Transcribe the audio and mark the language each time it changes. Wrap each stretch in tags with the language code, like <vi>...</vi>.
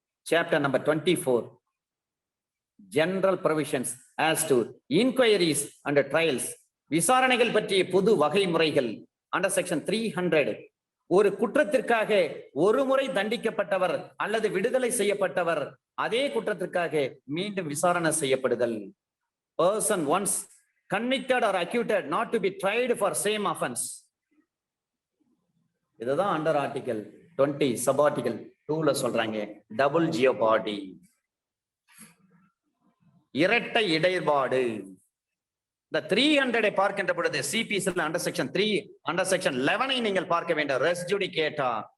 <ta>Chapter number 24 general provisions as to enquiries and trials, விசாரணைகள் பற்றிய பொது வகைமுறைகள். அண்டர் செக்ஷன் 300 ஒரு குற்றத்திற்காக ஒரு முறை தண்டிக்கப்பட்டவர் அல்லது விடுதலை செய்யப்பட்டவர் அதே குற்றத்திற்காக மீண்டும் விசாரணை செய்யப்படுதல்.</ta> <en>Person once convicted or acquitted not to be tried for same offense.</en> <ta>இதுதான் அண்டர் ஆர்டிகல் 20 சப் ஆர்டிகல் 2ல சொல்றாங்க. டபுள் ஜியோபார்டி, இரட்டை இடைபாடு. இந்த 300 பார்க்கின்ற பொழுது சிபிஎஸ்ல அண்டர் செக்ஷன் 3 அண்டர் செக்ஷன் 11 நீங்கள் பார்க்க வேண்டும். ரெஸ் ஜுடிகேட்டா.</ta>